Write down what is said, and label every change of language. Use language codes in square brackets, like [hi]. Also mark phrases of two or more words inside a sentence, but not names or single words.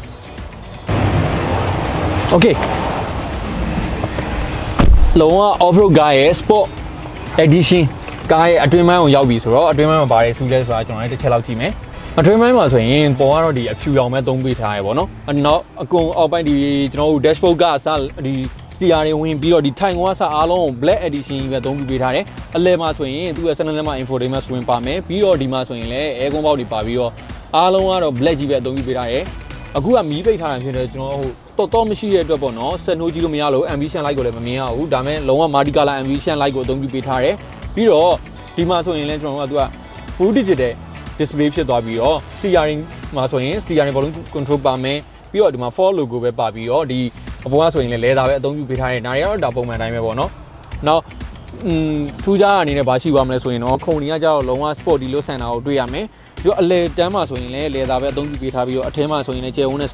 [my] Okay လုံးဝ [en] off road [my] ကားရဲ့ [en] sport edition [my] ကားရဲ့အတွင်းပိုင်းကိုရောက်ပြီဆိုတော့အတွင်းပိုင်းမှာဘာတွေစူးလဲဆိုတာကျွန်တော်လည်းတစ်ချက်လောက်ကြည့်မယ်အတွင်းပိုင်းမှာဆိုရင်ပေါ်ကတော့ဒီအဖြူရောင်ပဲသုံးပေးထားရပေါ့နော်နောက်အကုန်အောက်ပိုင်းဒီကျွန်တော်တို့ dashboard ကအစဒီ steer တွေဝင်ပြီးတော့ဒီထိုင်ကွန်းအစအားလုံး [en] black edition [my] ပဲသုံးပေးထားတယ်အလဲမှာဆိုရင်သူ့ရဲ့ [en] 7 level infotainment screen [my] ပါမယ်ပြီးတော့ဒီမှာဆိုရင်လည်း [en] air con box [my] တွေပါပြီးတော့အားလုံးကတော့ black ကြီးပဲသုံးပေးထားတယ်အခုကမီးပိတ်ထားတာဖြစ်တယ်ကျွန်တော်ဟိုတော်မရှိတဲ့အတွက်ပေါ့နော်စက်နှိုးကြီးလို့မရလို့ [en] ambition light [my] ကိုလည်းမမြ င်ရဘူးဒါပေမဲ့လုံးဝ [en] multi color ambition light [my] ကိုအသုံးပြုပေးထားတယ်ပြီးတော့ဒီမှာဆိုရင်လည်းကျွန်တော်တို့ကသူက [en] full digital display [my] ဖြစ်သွားပြီးတော့ steering မှာဆိုရင် [en] steering volume control [my] ပါမယ်ပြီးတော့ဒီမှာ Ford logo ပဲပါပြီးတော့ဒီအပေါ်ကဆိုရင်လည်း leather ပဲအသုံးပြုပေးထားတယ်ဒါတွေ ကတော့ဒါပုံမှန်တိုင်းပဲပေါ့နော်နောက်ထူးခြားအနေနဲ့ဘာရှိသွားမလဲဆိုရင်တော့ခုံတွေကကြတော့လုံးဝ sporty လို့ဆန်တာကိုတွေ့ရမယ်ပြီးတော့အလဲတန်းမှာဆိုရင်လည်း leather ပဲအသုံးပြုပေးထားပြီးတော့အထဲမှာဆိုရင်လည်းကျယ်ဝန်းတဲ့